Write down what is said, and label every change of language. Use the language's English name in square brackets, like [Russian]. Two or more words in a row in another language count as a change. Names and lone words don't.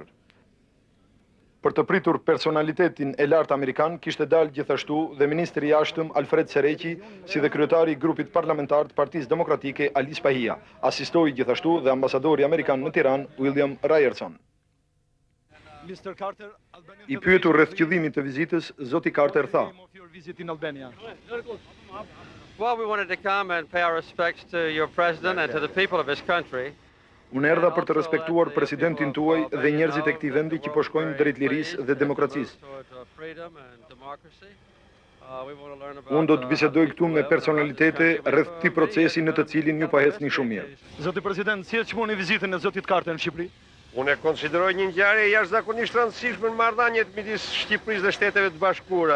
[Albanian] Për të pritur personalitetin e lartë amerikan, kishte dalë gjithashtu dhe ministri i jashtëm Alfred Sereqi, si dhe kryetari i grupit parlamentar të Partisë Demokratike Alice Pahia. Asistoi gjithashtu dhe ambasadori amerikan në Tiranë, William Ryerson. I pyetur rreth qëllimit të vizitës, zoti Carter tha: [English] Well, we wanted to come and pay our respects to your president and to the people of his country. [Albanian] Unë erdha për të respektuar presidentin tuaj dhe njerëzit e këtij vendi që po shkojnë drejt lirisë dhe demokracisë. Unë do të bisedoj këtu me personalitete rreth këtij procesi në të cilin ju po ecni shumë mirë. Zoti president, si e çmoni vizitën e zotit Carter në Shqipëri? Unë e konsideroj një ngjarje jashtëzakonisht rëndësishme në marrëdhëniet midis Shqipërisë dhe Shteteve të Bashkuara.